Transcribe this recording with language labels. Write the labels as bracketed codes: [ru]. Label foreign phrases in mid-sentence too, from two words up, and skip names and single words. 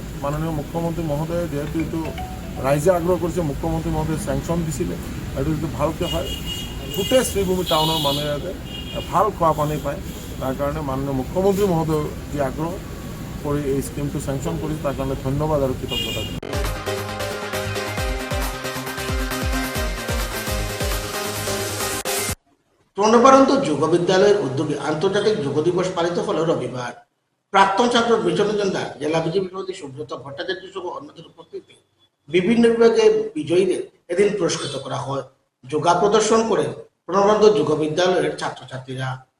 [as] মাননীয় মুখ্যমন্ত্ৰী মহোদয়ে যিহেতু এইটো ৰাইজে আগ্ৰহ কৰিছে, মুখ্যমন্ত্ৰী মহোদয়ে চেংচন দিছিলে এইটো যদি ভালকৈ হয় গোটেই শ্রীভূমি টাউনৰ মানুহে যাতে ভাল খোৱা পানী পায়, তাৰ কাৰণে মাননীয় মুখ্যমন্ত্ৰী মহোদয়ে যি আগ্ৰহ কৰি এই স্কিমটো চেংচন কৰিছে তাৰ কাৰণে ধন্যবাদ আৰু কৃতজ্ঞতা। [bn] তৃণপ্রান্ত যোগ বিদ্যালয়ের উদ্যোগে আন্তর্জাতিক যোগ দিবস পালিত হল রবিবার। প্রাক্তন ছাত্র বিচরণজনদার জেলা বিজেপি সভাপতি সুব্রত ভট্টাচার্য সহ অন্যদের উপস্থিতিতে বিভিন্ন বিভাগে বিজয়ীদের এদিন পুরস্কৃত করা হয়। যোগা প্রদর্শন করে তৃণপ্রান্ত যোগ বিদ্যালয়ের ছাত্রছাত্রীরা।